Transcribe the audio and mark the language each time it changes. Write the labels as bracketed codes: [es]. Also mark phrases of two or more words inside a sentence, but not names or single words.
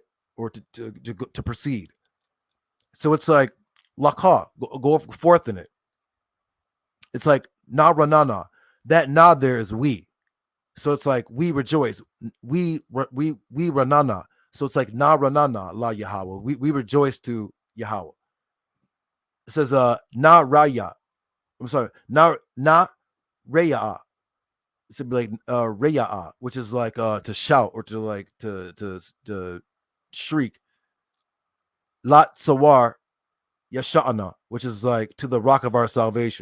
[en] Or to proceed. So it's like laka, go forth in it. It's like [he] נרננה. [en] That na there is we. So it's like we rejoice. We ranana. So it's like [he] נרננה ליהוה. [en] We rejoice to Yahawah. It says [he] נריעה. [en] I'm sorry, [he] נריעה. [en] It should be like raya, which is like to shout or to like to shriek. [he] לצור ישענו, [en] which is like to the rock of our salvation.